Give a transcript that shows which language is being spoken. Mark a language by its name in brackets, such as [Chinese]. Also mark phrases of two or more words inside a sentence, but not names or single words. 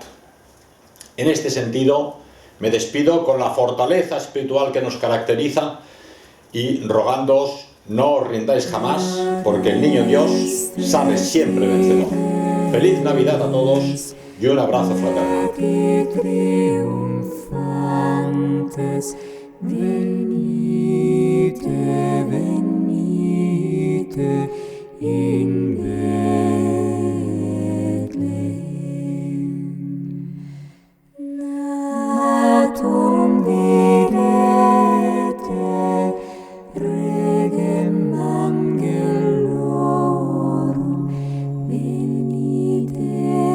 [Spanish] En este sentido, me despido con la fortaleza espiritual que nos caracteriza y rogándoos no os rindáis jamás, porque el niño Dios sale siempre vencedor. Feliz Navidad a todos y un abrazo fraternal. [Latin] Venite, venite in Bethlehem. Natum videte regem angelorum, venite